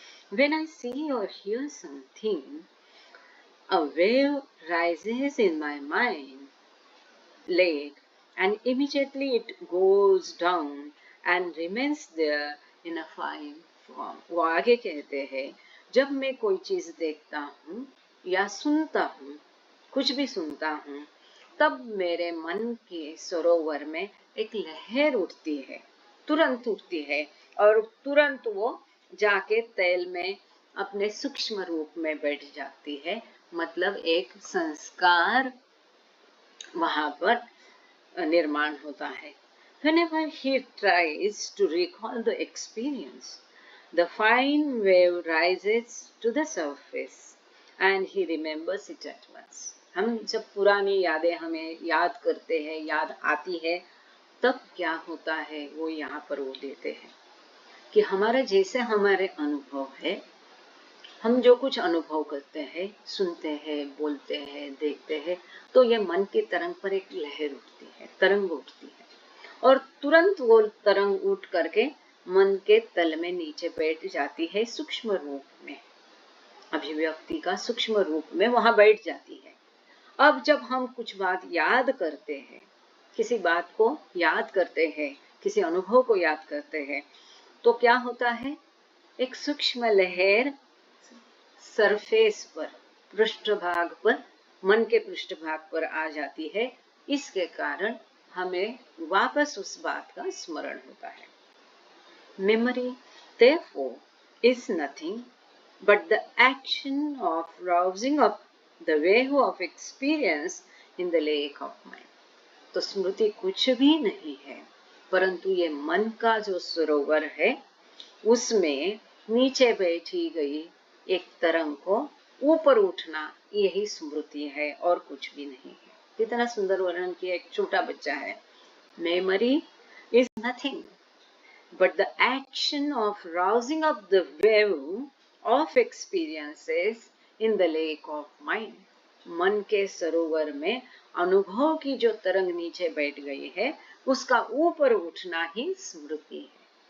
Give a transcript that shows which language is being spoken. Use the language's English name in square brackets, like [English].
[English] When I see or hear something, a wave rises in my mind, lake, and immediately it goes down and remains there in a fine form. [Hindi] वो आगे कहते हैं, जब मैं कोई चीज देखता हूँ या सुनता हूँ, कुछ भी सुनता हूँ, तब मेरे मन के सरोवर में एक लहर उठती है, तुरंत उठती है, और तुरंत वो जाके तैल में अपने सूक्ष्म रूप में बैठ जाती है. मतलब एक संस्कार वहां पर निर्माण होता है. [English] Whenever he tries to recall the experience, the fine wave rises to the surface and he remembers it at once. [Hindi] हम जब पुरानी यादें हमें याद करते हैं, याद आती है, तब क्या होता है वो यहाँ पर वो देते हैं कि हमारे जैसे हमारे अनुभव है हम जो कुछ अनुभव करते हैं, सुनते हैं, बोलते हैं, देखते हैं, तो ये मन की तरंग पर एक लहर उठती है, तरंग उठती है, और तुरंत वो तरंग उठ करके मन के तल में नीचे बैठ जाती है, सूक्ष्म रूप में, अभिव्यक्ति का सूक्ष्म रूप में वहां बैठ जाती है। अब जब हम कुछ बात याद करते हैं, किसी बात को याद करते हैं, किसी अनुभव को याद करते हैं, तो क्या होता है, एक सूक्ष्म लहर सरफेस पर, पृष्ठभाग पर, मन के पृष्ठभाग पर आ जाती है। इसके कारण हमें वापस उस बात का स्मरण होता है। [English] Memory, therefore, is nothing but the action of rousing up the wave of experience in the lake of mind. [Hindi] तो स्मृति कुछ भी नहीं है, परंतु ये मन का जो सरोवर है, उसमें नीचे बैठी गई एक तरंग को ऊपर उठना, यही स्मृति है और कुछ भी नहीं है। कितना सुंदर वर्णन किया, एक छोटा बच्चा है। [English] Memory is nothing but the action of rousing up the wave of experiences in the lake of mind. [Hindi] मन के सरोवर में अनुभव की जो तरंग नीचे बैठ गई है, उसका ऊपर उठना ही स्मृति है।